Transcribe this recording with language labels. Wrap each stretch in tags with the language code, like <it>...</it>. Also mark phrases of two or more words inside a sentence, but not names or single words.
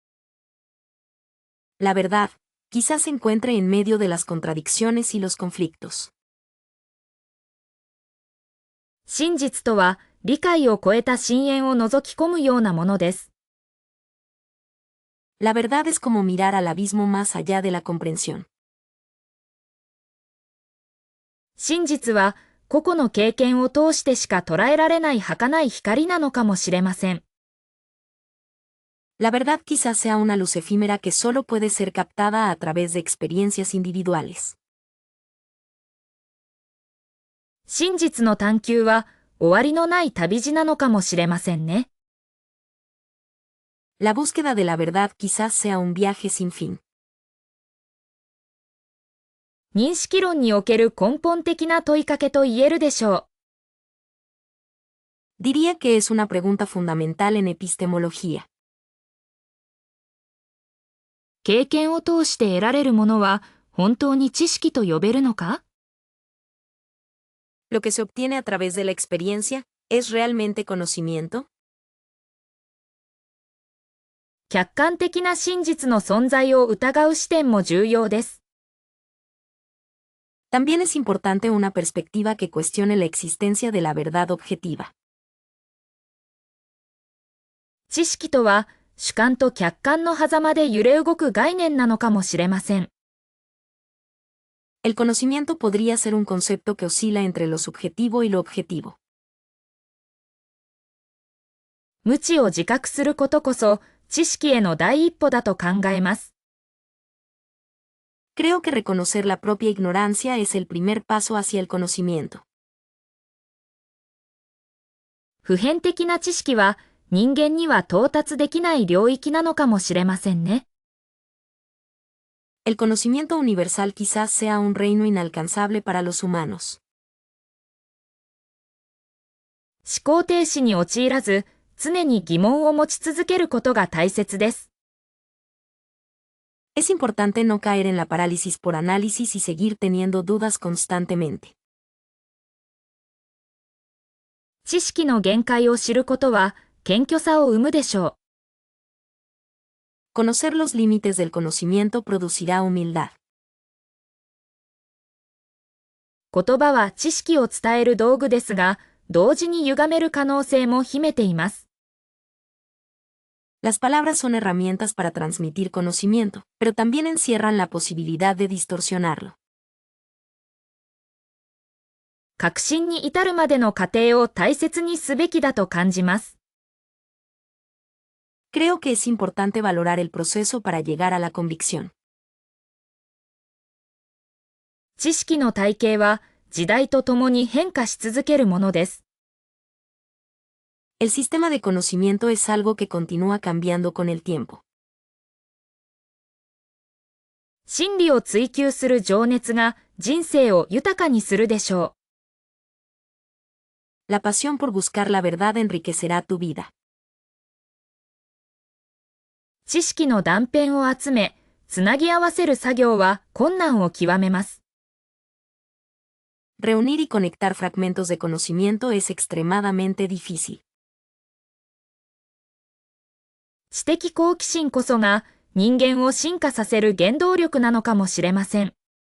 <es>La verdad, quizás se encuentre en medio de las contradicciones y los conflictos.</es> <ja>真実とは、理解を超えた深淵を覗き込むようなものです。</ja> <es>La verdad es como mirar al abismo más allá de la comprensión.</es> <ja>真実は、個々の経験を通してしか捉えられない儚い光なのかもしれません。</ja> <es>La verdad quizás sea una luz efímera que solo puede ser captada a través de experiencias individuales.</es> <ja>真実の探求は終わりのない旅路なのかもしれませんね。</ja> <es>La búsqueda de la verdad quizás sea un viaje sin fin.</es> <ja>認識論における根本的な問いかけと言えるでしょ</ja> <es>う。Diría que es una pregunta fundamental en epistemología.</es> <ja>経験を通して得られるものは本当に知識と呼べるのか？</ja> <es>¿Lo que se obtiene a través de la experiencia es realmente conocimiento?</es> <ja>客観的な真実の存在を疑う視点も重要です。</ja> <es>También es importante una perspectiva que cuestione la existencia de la verdad objetiva.</es> <ja>知識とは主観と客観の狭間で揺れ動く概念なのかもしれません。</ja> <es>El conocimiento podría ser un concepto que oscila entre lo subjetivo y lo objetivo.</es> <ja>無知を自覚することこそ知識への第一歩だと考えます。</ja> <es>Creo que reconocer la propia ignorancia es el primer paso hacia el conocimiento.</es> <ja>普遍的な知識は人間には到達できない領域なのかもしれませんね。</ja> <es>El conocimiento universal quizás sea un reino inalcanzable para los humanos.</es> <ja>思考停止に陥らず、常に疑問を持ち続けることが大切です。</ja> <es>Es importante no caer en la parálisis por análisis y seguir teniendo dudas constantemente.</es> <ja>知識の限界を知ることは謙虚さを生むでしょう。</ja> <es>Conocer los límites del conocimiento producirá humildad.</es> <ja>言葉は知識を伝える道具ですが、同時に歪める可能性も秘めています。</ja> <es>Las palabras son herramientas para transmitir conocimiento, pero también encierran la posibilidad de distorsionarlo.</es> <ja>確信に至るまでの過程を大切にすべきだと感じます。</ja> <es>Creo que es importante valorar el proceso para llegar a la convicción.</es> <ja>知識の体系は時代とともに変化し続けるものです。</ja> <es>El sistema de conocimiento es algo que continúa cambiando con el tiempo.</es> <ja>真理を追求する情熱が人生を豊かにするでしょう。</ja> <es>La pasión por buscar la verdad enriquecerá tu vida.</es> <ja>知識の断片を集め、つなぎ合わせる作業は困難を極めます。</ja> <es>Reunir y conectar fragmentos de conocimiento es extremadamente difícil.</es> <ja>知的好奇心こそが人間を進化させる原動力なのかもしれません。</ja>